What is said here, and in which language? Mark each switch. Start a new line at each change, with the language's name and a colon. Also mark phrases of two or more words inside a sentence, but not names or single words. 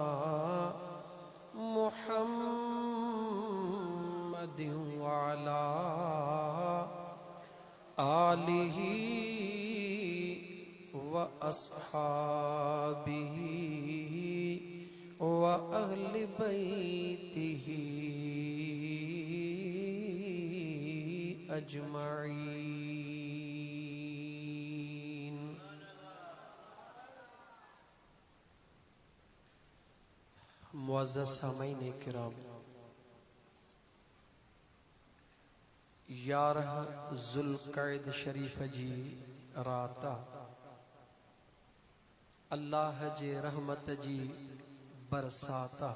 Arabic: محمد وعلى آله وأصحابه وأهل بيته أجمعين.
Sindhi: मुअज़्ज़ज़ सामईन किराम, 11 ज़ुल्क़अद शरीफ़ जी रात अल्लाह जे रहमत जी बरसात